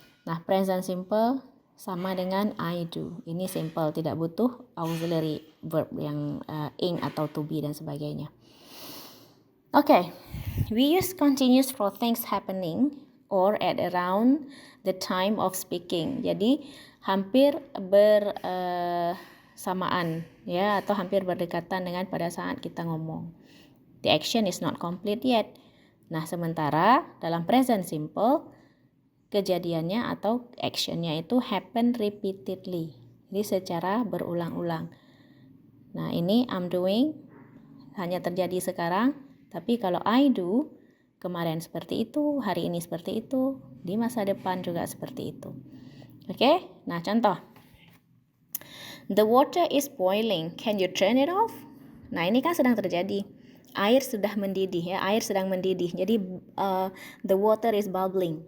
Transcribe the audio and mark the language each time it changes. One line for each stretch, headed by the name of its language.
Indonesian: Nah, present simple sama dengan I do. Ini simple, tidak butuh auxiliary verb yang ing atau to be dan sebagainya.
English: Okay, we use continuous for things happening or at around the time of speaking.
Indonesian: Jadi hampir bersamaan ya, atau hampir berdekatan dengan pada saat kita ngomong.
English: The action is not complete yet.
Indonesian: Nah, sementara dalam present simple kejadiannya atau actionnya itu
English: happen repeatedly.
Indonesian: Jadi secara berulang-ulang. Nah, ini
English: I'm doing
Indonesian: hanya terjadi sekarang. Tapi kalau
English: I do,
Indonesian: kemarin seperti itu, hari ini seperti itu, di masa depan juga seperti itu.
English: Oke?
Indonesian: Nah, contoh.
English: The water is boiling. Can you turn it off?
Indonesian: Nah, ini kan sedang terjadi. Air sudah mendidih ya, air sedang mendidih. Jadi
English: the water is bubbling.